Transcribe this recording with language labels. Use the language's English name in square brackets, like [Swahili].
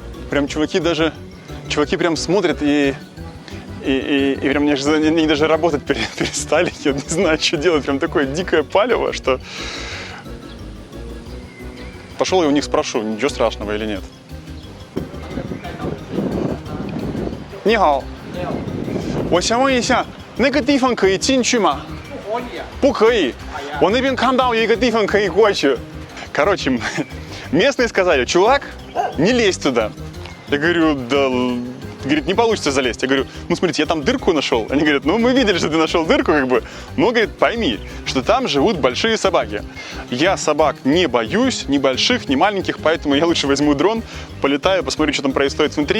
[Russian] Прям чуваки прям смотрят и прям они даже работать перестали. Я не знаю, что делать. Прям такое дикое палево, что... Пошел я у них спрошу, ничего страшного или нет. [Chinese] Ни хао. 我想问一下 那个地方可以进去吗？不可以。我那边看到一个地方可以过去。 [Russian] Короче, местные сказали, чувак, не лезь туда. Я говорю, да, говорит, не получится залезть. Я говорю, смотрите, я там дырку нашел. Они говорят, мы видели, что ты нашел дырку, Но, говорит, пойми, что там живут большие собаки. Я собак не боюсь, ни больших, ни маленьких, поэтому я лучше возьму дрон, полетаю, посмотрю, что там происходит внутри.